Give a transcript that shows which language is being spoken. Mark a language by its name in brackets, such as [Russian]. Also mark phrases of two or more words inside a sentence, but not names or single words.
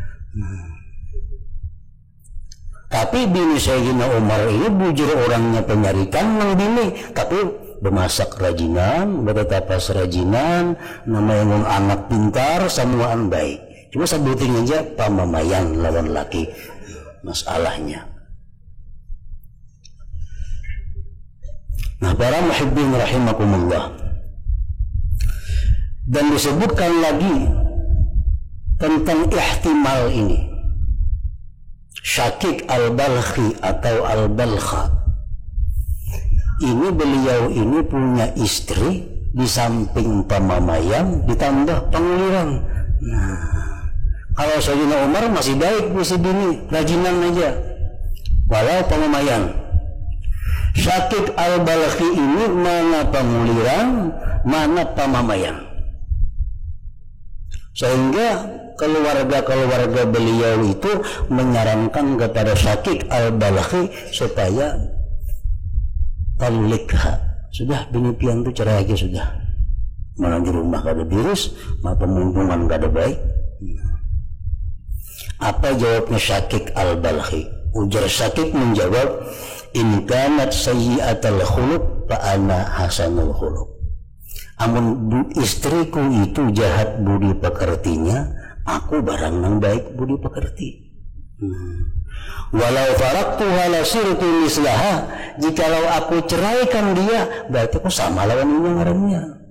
[Banjar] Tapi bini Sayyidina Umar ini bujur orangnya penyarikan nang bini, tapi bemasak rajinan, bertapas rajinan, namanya anak pintar, semuaan baik. Cuma sebutin aja pamamayan lawan laki masalahnya. [Indonesian] Nah para [Arabic] muhibbin rahimakumullah, [Indonesian] dan disebutkan lagi tentang ihtimal ini. Syakik al-Balkhi atau al-Balkha ini, beliau ini punya istri, di samping pamamayan ditambah penguliran. [Banjar] Nah kalau Sayyidina Umar masih baik, masih bini rajinan aja walau pamamayan. [Indonesian] Syakik al-Balkhi ini mana penguliran, mana pamamayan, sehingga keluarga beliau itu menyarankan kepada Syakik al-Balkhi supaya talikha, [Banjar] sudah bini pian itu cerai aja sudah, mana di rumah kada virus, mana pemuntungan kada baik. [Indonesian] Apa jawabnya Syakik al-Balkhi? [Banjar] Ujar Syakik menjawab, [Arabic] in kanat sayyi'atal khuluq fa ana hasanul khuluq. [Banjar] Amun istriku itu jahat budi pekertinya, aku barang nang baik budi pekerti. [Arabic] Walau faraktuha la sirtu mislaha, [Banjar] jikalau aku ceraikan dia berarti aku sama lawan ini ngarannya.